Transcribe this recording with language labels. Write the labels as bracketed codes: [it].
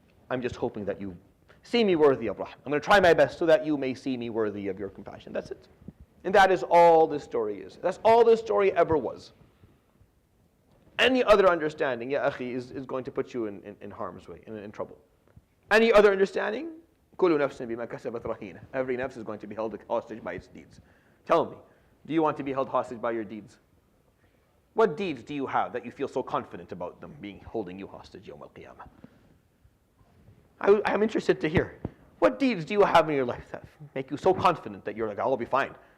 [en] I'm just hoping that you see me worthy of rahmah. I'm going to try my best so that you may see me worthy of your compassion. That's it. And that is all this story is. That's all this story ever was. Any other understanding, ya akhi, is going to put you in harm's way, in trouble. Any other understanding, [ar] كُلُّ نَفْسٍ بِمَا كَسَبَتْ رَهِينَةٌ. [en] Every nafs is going to be held hostage by its deeds. Tell me, do you want to be held hostage by your deeds? What deeds do you have that you feel so confident about them holding you hostage Yawm al-Qiyamah? I'm interested to hear. What deeds do you have in your life that make you so confident that you're like, I'll be fine?